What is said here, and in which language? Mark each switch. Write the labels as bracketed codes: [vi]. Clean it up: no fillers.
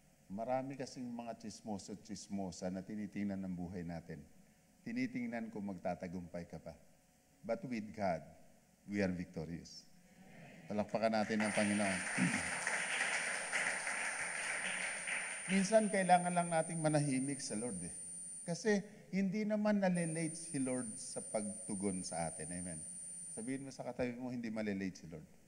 [tl] Marami kasing mga chismosa na tinitingnan ng buhay natin. Tinitingnan kung magtatagumpay ka pa. [en] But with God, we are victorious. [tl] Palakpakan natin ang Panginoon. Minsan, kailangan lang nating manahimik sa Lord. Kasi hindi naman nalilate si Lord sa pagtugon sa atin. Amen. Sabihin mo sa katabi mo, hindi malilate si Lord.